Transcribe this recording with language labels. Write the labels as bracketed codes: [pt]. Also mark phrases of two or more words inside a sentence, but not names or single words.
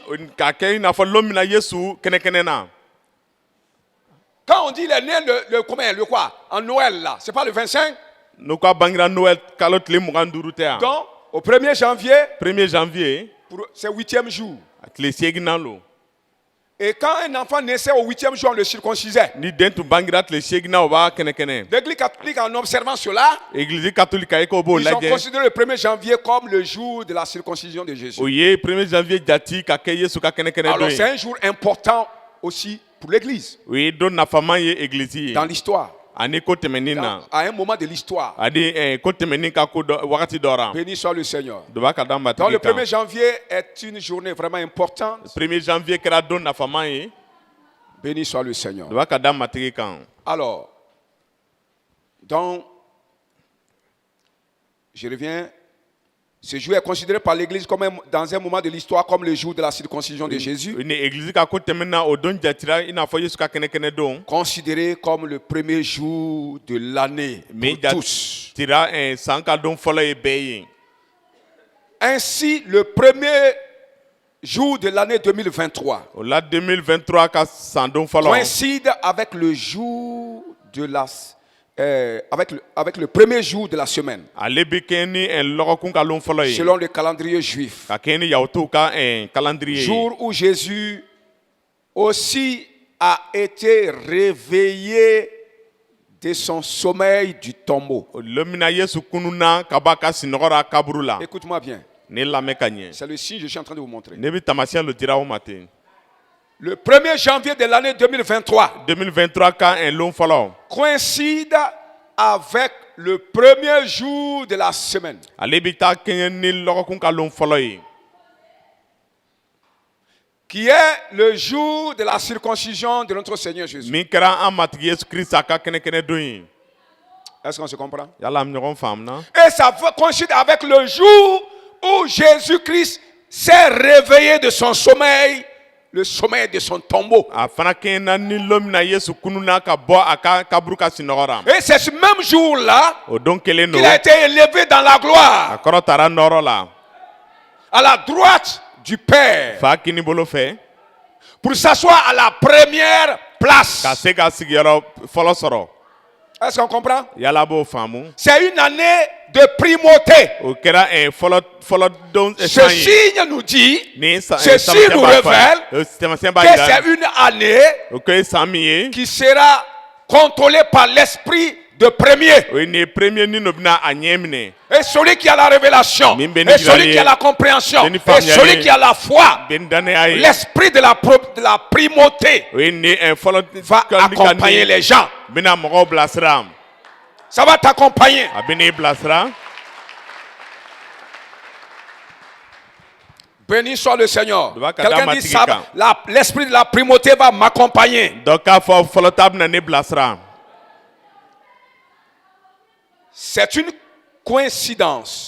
[bm] k'a kɛ i n'a fɔ lon min na yesu kɛnɛkɛnɛ na [fr] Quand on dit il est né le quoi? En Noël là, c'est pas le 25. [bm] n'u ka bangira noël kalo tile 25 tɛ yan [fr] Donc, Au 1er janvier, 1er janvier c'est 8e jour. [bm] tile seeginan lo [fr] Et quand un enfant naissait au 8e jour, on le circoncisait. [bm] ni den tun bangira tile seeginan o b'a kɛnɛ-kɛnɛ [fr] L'Église catholique, en observant cela, église catholique [bm] a ye k'o b'o [fr] ils ont [bm] lajɛ [fr] considéré le 1er janvier comme le jour de la circoncision de Jésus. [bm] o ye 1er janvier jati ka kɛ yesu ka kɛnɛ-kɛnɛ [fr] Alors [bm] don [fr] c'est [bm] ye [fr] un jour important aussi pour l'Église, [bm] o ye don nafaman ye église ye [fr] dans l'histoire. [bm] ani ko tɛmɛnin na [fr] À un moment de l'histoire. [bm] ani ko tɛmɛnin ka ko dɔ wagati dɔ ra [fr] Béni soit le Seigneur. [bm] dɔ b'a ka d'an [fr] Donc le [bm] matigi kan [fr] 1er janvier est une journée vraiment importante. [bm] 1er janvier kɛra don nafaman ye [fr] Béni soit le Seigneur. [bm] dɔ b'a ka d'an matigi kan [fr] Alors, donc, je reviens. Ce jour est considéré par l'Église comme dans un moment de l'histoire comme le jour de la circoncision de Jésus. [bm] ni église ka ko tɛmɛna o don jatira i n'a fɔ yesu ka kɛnɛ-kɛnɛ don [fr] Considéré comme le premier jour de l'année pour tous. [bm] tira san ka don fɔlɔ ye bɛɛ ye [fr] Ainsi, le premier jour de l'année 2023 [bm] o la 2023 ka san don fɔlɔ [fr] coïncide avec le jour de la avec le premier jour de la semaine, [bm] ale bɛ kɛ ni lɔgɔkun ka lon fɔlɔ ye [fr] selon le calendrier juif. [bm] ka kɛ ni yahudiw ka calendrier ye [fr] Jour où Jésus aussi a été réveillé de son sommeil du tombeau. [bm] o don min na yesu kununa ka bɔ a ka sinɔgɔ ra kaburu la [fr] Écoute-moi bien, [bm] ne lamɛn ka ɲɛ [fr] c'est le signe que je suis en train de vous montrer. [bm] ne bɛ taamasiyɛn lo dira aw ma ten [fr] Le 1er janvier de l'année 2023 [bm] 2023 ka lon fɔlɔ [fr] coïncide avec le premier jour de la semaine. [bm] ale bɛ taa kɛɲɛ ni lɔgɔkun ka lon fɔlɔ ye [fr] Qui est le jour de la circoncision de notre Seigneur Jésus. [bm] min kɛra an matigi yesu kirisa ka kɛnɛ-kɛnɛ don ye [fr] Est-ce qu'on se comprend? [bm] yala an bɛ ɲɔgɔn faamuna [fr] Et ça coïncide avec le jour où Jésus-Christ s'est réveillé de son sommeil, le sommeil de son tombeau. [bm] a fana kɛɲɛ na ni lon min na yesu kununa ka bɔ a ka kaburu ka sinɔgɔ ra [fr] Et c'est ce même jour-là [bm] o don kelen [fr] qu'il [bm] don [fr] a été élevé dans la [bm] a [fr] gloire, [bm] kɔrɔ taara nɔrɔ la [fr] à la droite du Père, [bm] fa kini bolo fɛ [fr] pour s'asseoir à la première place. [bm] ka se ka sigiyɔrɔ fɔlɔ sɔrɔ [fr] Est-ce qu'on comprend? [bm] yala a b'o faamu [fr] C'est une année de primauté. [bm] o kɛra fɔlɔ don [fr] Ce [bm] san ye [fr] signe nous dit [bm] ni [fr] ceci nous révèle [bm] taamasiyɛn b'a [fr] que [bm] jira [fr] c'est une année [bm] o kɛ san min ye [fr] qui sera contrôlée par l'esprit de premier. [bm] o ye nin ye premier ni no bɛna a ɲɛ minɛ [fr] Et celui qui a la révélation, [bm] Min bɛ [fr] et [bm] ni [fr] celui [bm] jirali [fr] qui [bm] a ye, [fr] la compréhension, [bm] bɛ ni [fr] et [bm] faamuyali [fr] celui [bm] ye, [fr] qui a la foi, [bm] bɛ ni dannaya ye [fr] l'esprit de la primauté [bm] o ye nin ye fɔlɔ [fr] va accompagner les gens. [bm] bɛna mɔgɔw bilasira [fr] Ça va t'accompagner. [bm] a bɛ n'i bilasira [fr] Béni soit le Seigneur. [bm] Doit ka [fr] Quelqu'un [bm] da [fr] dit [bm] matigi [fr] ça, [bm] kan. [fr] l'esprit de la primauté va m'accompagner. [bm] dɔ k'a fɔ fɔlɔ ta bɛna ne bilasira [fr] C'est une coïncidence